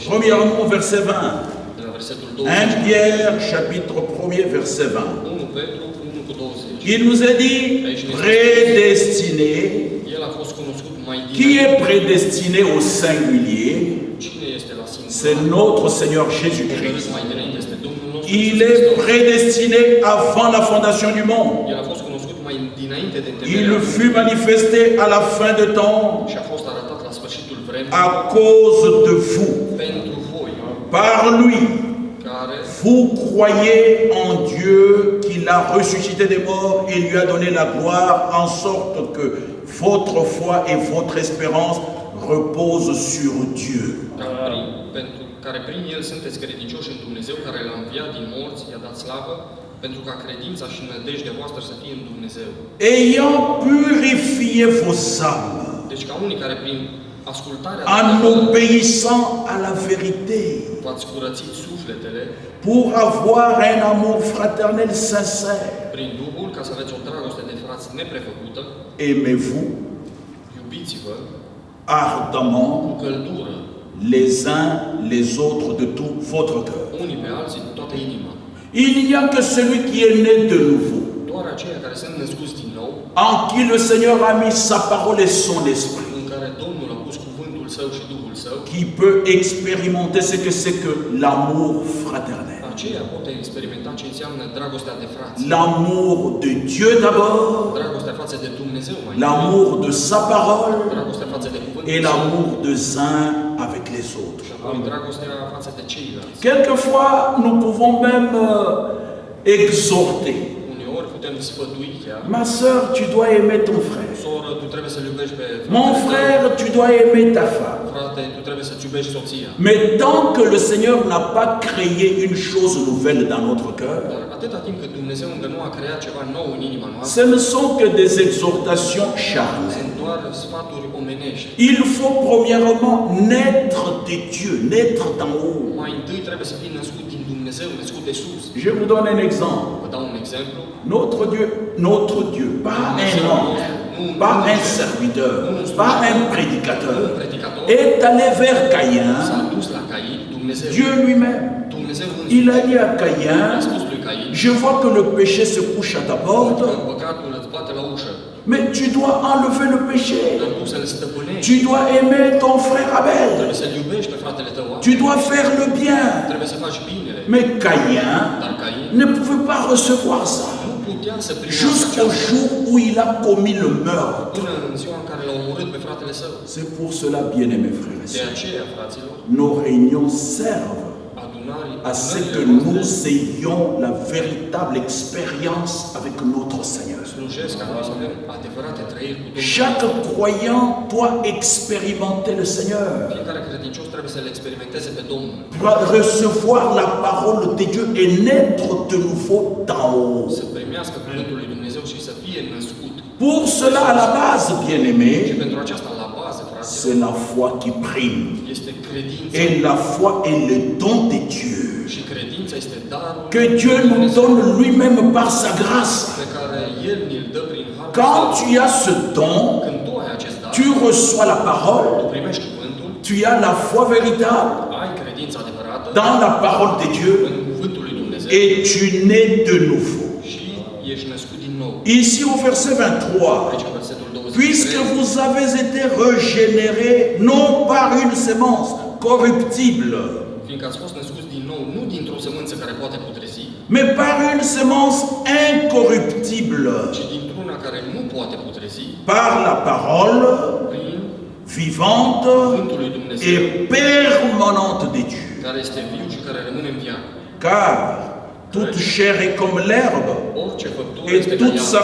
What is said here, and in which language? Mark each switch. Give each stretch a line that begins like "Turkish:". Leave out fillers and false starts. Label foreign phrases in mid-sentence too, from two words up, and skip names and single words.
French: Premièrement au verset 20.
Romanian: De la versetul
French: 1
Romanian: 20.
French: Pierre chapitre 1er verset 20.
Romanian: 1 Petru 1 cu 20.
French: Il nous est dit prédestiné.
Romanian: El a fost cunoscut mai
French: Qui
Romanian: dinainte.
French: est prédestiné au singulier?
Romanian: Cine este la
French: C'est
Romanian: singular?
French: notre Seigneur Jésus-Christ.
Romanian: Mai dinainte este Domnul nostru
French: Il
Romanian: Iisus
French: est
Romanian: Hristos.
French: prédestiné avant la fondation du monde.
Romanian: El a fost cunoscut mai dinainte de
French: Il
Romanian: întemeierea
French: fut manifesté à la fin de temps
Romanian: și a fost arătat la sfârșitul vremii
French: à cause de vous.
Romanian: pentru voi,
French: Par lui,
Romanian: care
French: vous croyez en Dieu qui l'a ressuscité des morts et lui a donné la gloire, en sorte que votre foi et votre espérance reposent sur Dieu.
Romanian: care prin El sunteți credincioși în Dumnezeu, care l-a înviat din morți, i-a dat slavă, pentru ca credința și nădejdea voastră să fie în Dumnezeu.
French: Ayant purifié vos âmes
Romanian: Deci ca unii care prin ascultarea
French: en
Romanian: adevărului
French: obéissant à la vérité,
Romanian: v-ați curățit sufletele
French: pour avoir un amour fraternel sincère.
Romanian: prin Duhul, ca să aveți o dragoste de frați neprefăcută,
French: Aimez-vous
Romanian: iubiți-vă
French: ardemment
Romanian: cu căldură
French: les uns les autres de tout votre cœur.
Romanian: unii pe alții cu toată inima.
French: Il n'y a que celui qui est né de nouveau,
Romanian: Doar aceia care sunt născuți din nou,
French: en qui le Seigneur a mis sa parole et son esprit,
Romanian: în care Domnul a pus cuvântul Său și Duhul Său,
French: qui peut expérimenter ce que c'est que l'amour fraternel.
Romanian: aceia pot experimenta ce înseamnă dragostea de frați.
French: L'amour de Dieu d'abord,
Romanian: Dragostea față de Dumnezeu mai întâi,
French: l'amour de sa parole
Romanian: dragostea față de cuvântul
French: et
Romanian: Său,
French: l'amour des uns avec les autres.
Romanian: și apoi dragostea față de ceilalți.
French: Quelquefois, nous pouvons même exhorter.
Romanian: Uneori putem sfătui chiar.
French: Ma sœur, tu dois aimer ton frère.
Romanian: Soră, tu trebuie să-l iubești pe
French: Mon
Romanian: fratele
French: frère, tu dois aimer ta femme.
Romanian: tău. Frate, tu trebuie să-ți iubești soția.
French: Mais tant que le Seigneur n'a pas créé une chose nouvelle dans notre cœur,
Romanian: Dar atâta timp cât Dumnezeu încă nu a creat ceva nou în inima noastră,
French: ce ne sont que des exhortations charnelles.
Romanian: sunt doar sfaturi omenești.
French: Il faut premièrement naître de Dieu, naître d'en haut.
Romanian: Mai întâi trebuie să fii născut din Dumnezeu, născut de sus.
French: Je vous donne un exemple.
Romanian: Vă dau un exemplu.
French: Notre Dieu, pas un
Romanian: Dumnezeu
French: homme,
Romanian: nostru,
French: pas un serviteur, pas un prédicateur,
Romanian: un predicator,
French: est allé vers Caïn,
Romanian: s-a dus la Cain, Dumnezeu,
French: Dieu lui-même.
Romanian: Dumnezeu
French: Il
Romanian: însuși,
French: a dit à
Romanian: i-a
French: Caïn,
Romanian: spus lui Cain,
French: je vois que le péché se couche à ta
Romanian: că
French: porte,
Romanian: păcatul îți bate la ușă,
French: mais tu dois enlever le péché.
Romanian: dar tu să-l stăpânești,
French: Tu dois aimer ton frère Abel.
Romanian: trebuie să-l iubești pe fratele tău,
French: Tu dois faire le bien.
Romanian: trebuie să faci binele,
French: Mais Caïn
Romanian: dar Cain
French: ne pouvait pas recevoir ça.
Romanian: nu putea să primească
French: Jusqu'au
Romanian: aceasta
French: jour où il a commis le meurtre.
Romanian: până în ziua în care l-a omorât pe fratele său.
French: C'est pour cela, bien-aimés frères et
Romanian: De
French: sœurs,
Romanian: aceea, fraților,
French: nos réunions servent à ce que
Romanian: adunările
French: nous
Romanian: noastre
French: ayons la véritable expérience avec notre Seigneur.
Romanian: slujesc ca noi să avem adevărate trăiri cu Domnul.
French: Chaque croyant doit expérimenter le Seigneur,
Romanian: Fiecare credincios trebuie să-L experimenteze pe Domnul,
French: doit recevoir la parole de Dieu et naître de nouveau d'en haut.
Romanian: să primească cuvântul lui Dumnezeu și să fie născut.
French: Pour cela, à la base,
Romanian: Și
French: bien-aimés,
Romanian: pentru aceasta, la bază, fraților,
French: c'est la foi qui prime.
Romanian: este credința.
French: Et la foi est le don de Dieu,
Romanian: Și credința este darul
French: que Dieu
Romanian: lui
French: nous
Romanian: Dumnezeu,
French: donne lui-même par sa grâce.
Romanian: pe care El ni-l dă prin harul
French: Quand
Romanian: său.
French: tu as ce don,
Romanian: Când tu ai acest dar,
French: tu reçois la parole,
Romanian: tu primești cuvântul,
French: tu as la foi véritable
Romanian: ai credința adevărată
French: dans la parole de Dieu
Romanian: în cuvântul lui Dumnezeu
French: et tu nais de nouveau.
Romanian: și ești născut din nou.
French: Ici au verset 23,
Romanian: Aici, în versetul
French: puisque
Romanian: 23,
French: vous avez été régénérés non par une sémence corruptible,
Romanian: fiindcă ați fost născuți din nou, nu dintr-o sămânță care poate putrezi,
French: mais par une sémence incorruptible,
Romanian: ci dintr-una care nu poate putrezi,
French: par la parole
Romanian: prin
French: vivante
Romanian: cuvântul lui Dumnezeu,
French: et permanente de Dieu.
Romanian: care este viu și care rămâne în viață.
French: Car toute chair est comme l'herbe,
Romanian: Orice făptură
French: et
Romanian: este ca
French: toute sa